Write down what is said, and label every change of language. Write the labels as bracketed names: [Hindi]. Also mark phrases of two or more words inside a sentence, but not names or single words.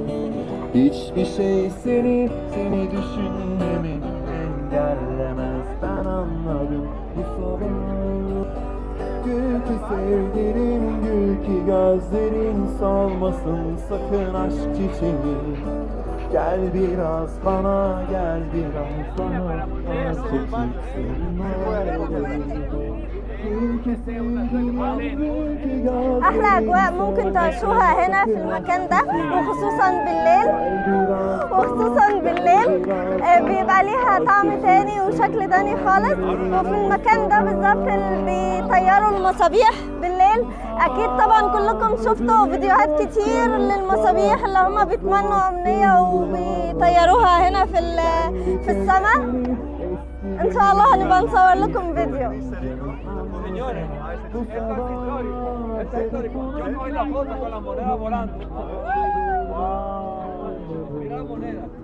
[Turkish] Hiçbir şey seni düşünmemi engellemez, ben anladım bu sabah. Gül ki sevgilim, gül ki gözlerin solmasın sakın aşk çiçeği. Gel biraz bana, gel biraz bana, çekilsin [Arabic] احلى اجواء ممكن تعيشوها هنا في المكان ده، وخصوصا بالليل بيبقى ليها طعم تاني وشكل تاني خالص. وفي المكان ده بالظبط اللي بيطيروا المصابيح بالليل. اكيد طبعا كلكم شفتوا فيديوهات كتير للمصابيح اللي هم بيتمنوا امنية وبيطيروها هنا في السماء. ان شاء الله هنبقى نصور لكم فيديو. [Spanish] Señores, esto es histórico. Esto es histórico. Yo cogí la foto con la moneda volando. Mira la moneda.